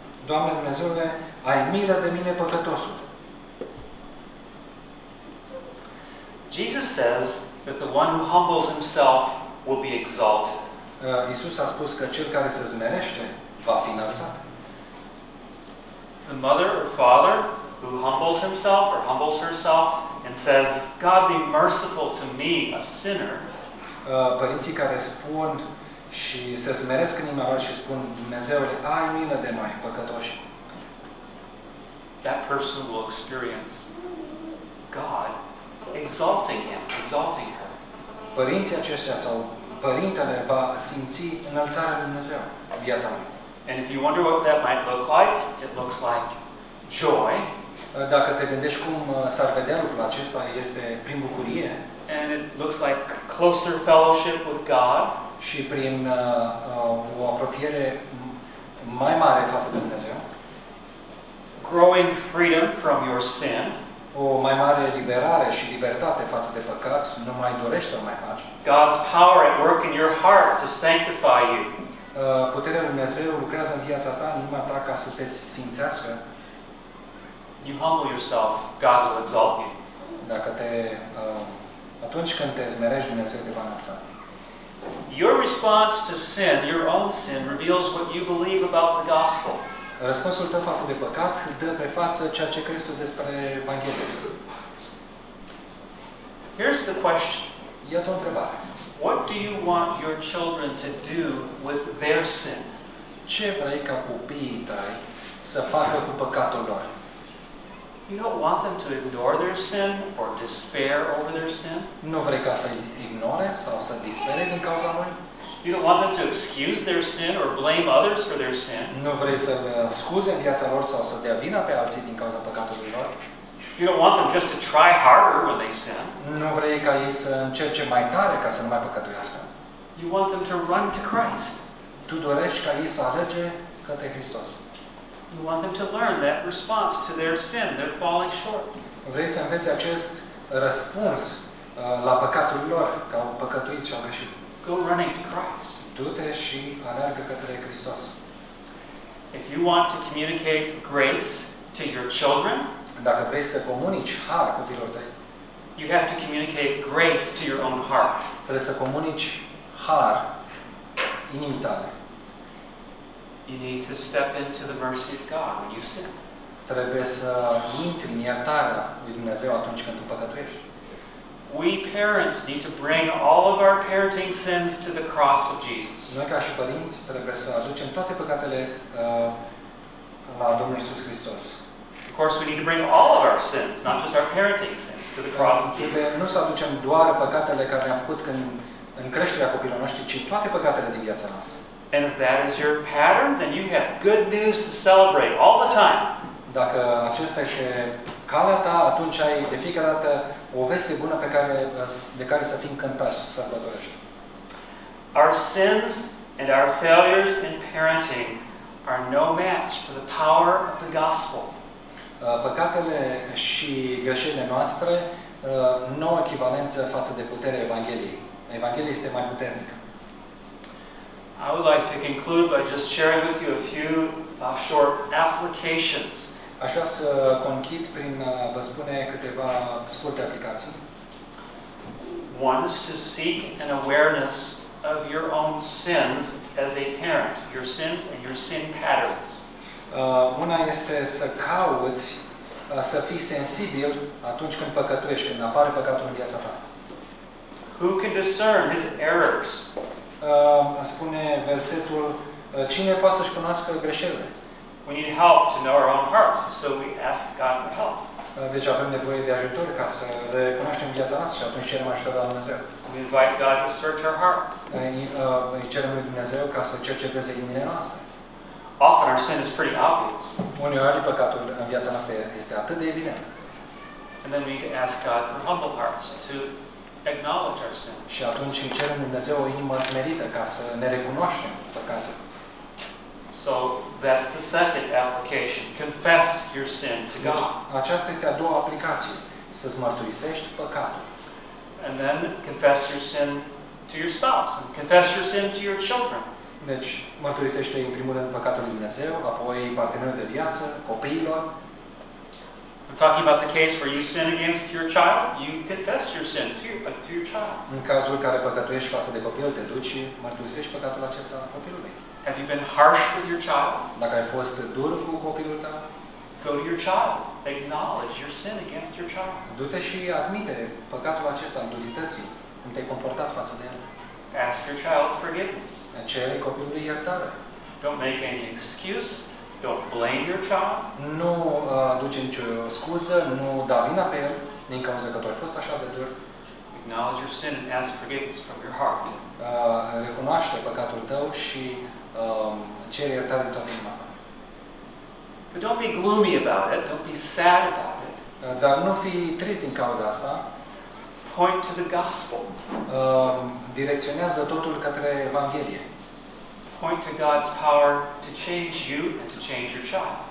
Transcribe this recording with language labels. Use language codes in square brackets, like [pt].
[ro] Doamne Dumnezeule, ai milă de mine, păcătosul. [en] Jesus says that the one who humbles himself will be exalted. [ro] Iisus a spus că cel care se smerește va fi înălțat. [en] The mother or father who humbles himself or humbles herself and says, God, be merciful to me, a sinner. [ro] Părinții care spun și se smeresc în inima lor și spun, Dumnezeule, ai milă de noi, păcătoși. [en] That person will experience God exalting him, exalting her. [ro] Părinții aceștia sau părintele va simți înălțarea lui Dumnezeu, viața lui. [en] And if you wonder what that might look like, it looks like joy. [ro] Dacă te gândești cum s-ar vedea lucrul acesta, este prin bucurie. [en] And it looks like closer fellowship with God. [ro] Și prin o apropiere mai mare față de Dumnezeu. [en] Growing freedom from your sin. [ro] O mai mare eliberare și libertate față de păcat, nu mai dorești să mai faci. [en] God's power at work in your heart to sanctify you. [ro] Puterea lui Dumnezeu lucrează în viața ta, în inima ta, ca să te sfințească. [en] You humble yourself, God will exalt you. [ro] Dacă te atunci când te smerești, Dumnezeu te va înălța. [en] Your response to sin, your own sin, reveals what you believe about the gospel. [ro] Răspunsul tău față de păcat dă pe față ceea ce crezi tu despre Evanghelie. [en] Here's the question. [ro] Iată o întrebare. [en] What do you want your children to do with their sin? [ro] Ce vrei ca copiii tăi să facă cu păcatul lor? [en] You don't want them to ignore their sin or despair over their sin? [ro] Nu vrei ca să ignore sau să dispere din cauza lor? [en] You don't want them to excuse their sin or blame others for their sin? [ro] Nu vrei să scuze viața lor sau să dea vina pe alții din cauza păcatului lor? [en] You don't want them just to try harder when they sin? [ro] Nu vrei ca ei să încerce mai tare ca să nu mai păcătuiască? [en] You want them to run to Christ? [ro] Tu dorești ca ei să alerge către Hristos? [en] You want them to learn that response to their sin, their falling short. [ro] Vrei să înveți acest răspuns la păcatul lor, că au păcătuit și au greșit. [en] Go running to Christ. [ro] Du-te și aleargă către Hristos. [en] If you want to communicate grace to your children, [ro] dacă vrei să comunici har copilor tăi, [en] you have to communicate grace to your own heart. [ro] Trebuie să comunici har inimii tale. [en] You need to step into the mercy of God when you sin. [ro] Trebuie să intri în iertarea lui Dumnezeu atunci când tu păcătuiești. [en] We parents need to bring all of our parenting sins to the cross of Jesus. [ro] Noi ca și părinți trebuie să aducem toate păcatele la Domnul Iisus Hristos. [en] Of course, we need to bring all of our sins, not just our parenting sins, to the cross of Jesus. [ro] Nu să aducem doar păcatele care le-am făcut în creșterea copilului nostru, ci toate păcatele din viața noastră. [en] And if that is your pattern, then you have good news to celebrate all the time. [ro] Dacă acesta este calea ta, atunci ai de fiecare dată o veste bună pe care, de care să fii încântat, să sărbătorești. [en] Our sins and our failures in parenting are no match for the power of the gospel. [ro] Păcatele și greșelile noastre nu au echivalență față de puterea Evangheliei. Evanghelia este mai puternică. [en] I would like to conclude by just sharing with you a few short applications. [ro] Aș vrea să conchid prin a vă spune câteva scurte aplicații. [en] One is to seek an awareness of your own sins as a parent, your sins and your sin patterns. [ro] Una este să cauți să fii sensibil atunci când păcătuiești, când apare păcatul în viața ta. [en] Who can discern his errors? [ro] Spune versetul, cine poate să-și cunoască greșelile? [en] We need help to know our own hearts, so we ask God for help. [ro] Deci avem nevoie de ajutor ca să recunoaștem viața noastră și atunci cerem ajutor de la Dumnezeu. [en] We invite God to search our hearts. [ro] Îi cerem lui Dumnezeu ca să cerceteze inimile noastre. [en] Often our sin is pretty obvious. [ro] Uneori păcatul în viața noastră este atât de evident. [en] And then we need to ask God for humble hearts to acknowledge our sin. [ro] Și atunci îi cerem Dumnezeu o inimă smerită ca să ne recunoaștem păcatul. [en] So that's the second application. Confess your sin to God. [ro] Aceasta este a doua aplicație. Să-ți mărturisești păcatul. [en] And then confess your sin to your spouse and confess your sin to your children. [ro] Deci mărturisește în primul rând păcatul lui Dumnezeu, apoi partenerul de viață, copiilor. [en] I'm talking about the case where you sin against your child, you confess your sin to your child. [ro] În cazul în care păcătuiești față de copil, te duci și mărturisești păcatul acesta copilului. [en] Have you been harsh with your child? [ro] Dacă ai fost dur cu copilul tău? [en] Go to your child. Acknowledge your sin against your child. [ro] Du-te și admite păcatul acesta în durității, cum te-ai comportat față de el. [en] Ask your child's forgiveness. [ro] Cere copilului iertare. [en] Don't make any excuse. Don't blame your child. [ro] Nu aduce nicio scuză, nu da vina pe el, din cauza că tu ai fost așa de dur. [en] Acknowledge your sin and ask forgiveness from your heart. [ro] Recunoaște păcatul tău și cere iertare în toată inima ta. [en] But don't be gloomy about it. Don't be sad about it. [ro] Dar nu fi trist din cauza asta. [en] Point to the gospel. [ro] Direcționează totul către Evanghelie. [en] Point to God's power to change you and to change your child.